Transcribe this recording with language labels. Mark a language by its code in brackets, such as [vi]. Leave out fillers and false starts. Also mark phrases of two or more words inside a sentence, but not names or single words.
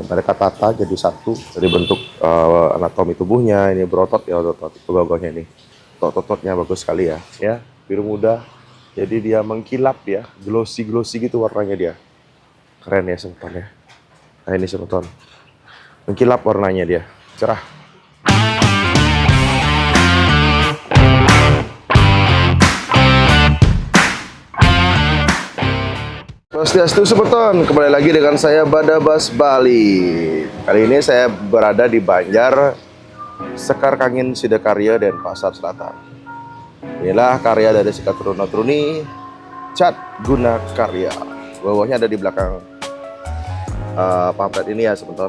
[id] Mereka tata jadi satu dari bentuk anatomi tubuhnya. Ini berotot ya, otot gogohnya ini. Otot-ototnya bagus sekali ya. Ya, biru muda. Jadi dia mengkilap ya, glossy gitu warnanya dia. Keren ya semeton ya. Nah ini semeton, mengkilap warnanya dia, cerah. Swastiastu semeton, kembali lagi dengan saya Badabas Bali. Kali ini saya berada di Banjar, Sekar Kangin Sidakarya dan Pasar Selatan. Inilah karya dari Sekar Truni Cat Guna Karya. Bawahnya ada di belakang pamflet ini ya semeton.